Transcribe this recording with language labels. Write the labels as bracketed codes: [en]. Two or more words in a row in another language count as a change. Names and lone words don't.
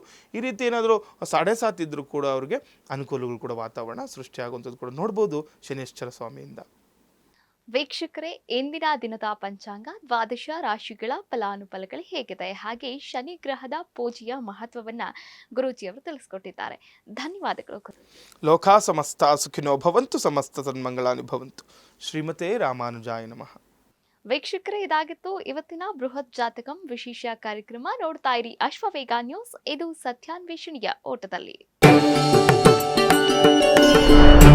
[kn] ಈ ರೀತಿ ಏನಾದರೂ [hi] साढ़े सात [kn] ಇದ್ದರೂ ಕೂಡ ಅವ್ರಿಗೆ ಅನುಕೂಲಗಳು ಕೂಡ ವಾತಾವರಣ ಸೃಷ್ಟಿಯಾಗುವಂಥದ್ದು ಕೂಡ ನೋಡ್ಬೋದು ಶನೇಶ್ವರ ಸ್ವಾಮಿಯಿಂದ. ವೀಕ್ಷಕರೇ, ಇಂದಿನ ದಿನದ ಪಂಚಾಂಗ ದ್ವಾದಶ ರಾಶಿಗಳ ಫಲಾನುಫಲಗಳು ಹೇಗಿದೆ, ಹಾಗೆ ಶನಿ ಗ್ರಹದ ಪೂಜೆಯ ಮಹತ್ವವನ್ನ ಗುರೂಜಿಯವರು ತಿಳಿಸ್ಕೊಟ್ಟಿದ್ದಾರೆ. ಧನ್ಯವಾದಗಳು ಗುರು. [sa] ಲೋಕಾ ಸಮಸ್ತ ಸುಖಿನೋ ಭವಂತು, ಸಮಸ್ತ ಸನ್ಮಂಗಳಾನಿ ಭವಂತು. ಶ್ರೀಮತೆ ರಾಮಾನುಜಾಯ ನಮಃ. [kn] ವೀಕ್ಷಕರೇ, ಇದಾಗಿತ್ತು ಇವತ್ತಿನ ಬೃಹತ್ ಜಾತಕಂ ವಿಶೇಷ ಕಾರ್ಯಕ್ರಮ. ನೋಡ್ತಾ ಇರಿ ಅಶ್ವವೇಗ ನ್ಯೂಸ್, ಇದು ಸತ್ಯಾನ್ವೇಷಣೆಯ ಓಟದಲ್ಲಿ.